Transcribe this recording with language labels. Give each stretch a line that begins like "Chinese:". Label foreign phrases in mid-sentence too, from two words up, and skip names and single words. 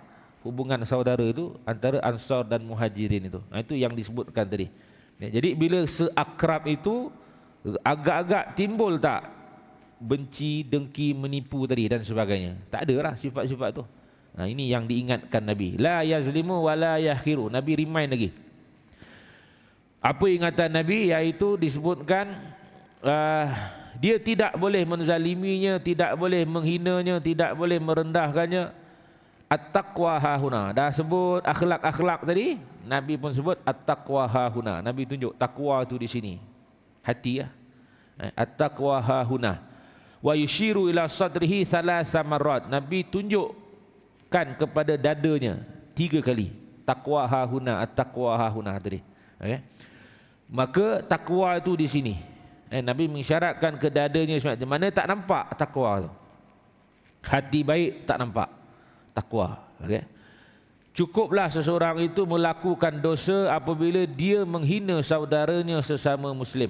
Malay: Hubungan saudara itu antara Ansar dan Muhajirin itu. Itu yang disebutkan tadi. Jadi bila seakrab itu, agak-agak timbul tak benci, dengki, menipu tadi dan sebagainya. Tak ada lah sifat-sifat tu. Ini yang diingatkan Nabi.
Arabic: لا يظلم ولا يحقر.
Malay: Nabi remind lagi. Apa ingatan Nabi? Iaitu disebutkan dia tidak boleh menzaliminya, tidak boleh menghinanya, tidak boleh merendahkannya.
Arabic: التقوى هاهنا.
Malay: Dah sebut akhlak-akhlak tadi, Nabi pun sebut
Arabic: التقوى هاهنا.
Malay: Nabi tunjuk takwa tu di sini. Hati ya.
Arabic: التقوى هاهنا. ويشير إلى صدره ثلاث مرات.
Malay: Nabi tunjukkan kepada dadanya 3 kali.
Arabic: تقوى هاهنا، التقوى هاهنا tadi.
Malay: Okay. Maka takwa itu di sini. Nabi mengisyaratkan ke dadanya di mana tak nampak takwa tu. Hati baik tak nampak takwa. Okay. Cukuplah seseorang itu melakukan dosa apabila dia menghina saudaranya sesama Muslim.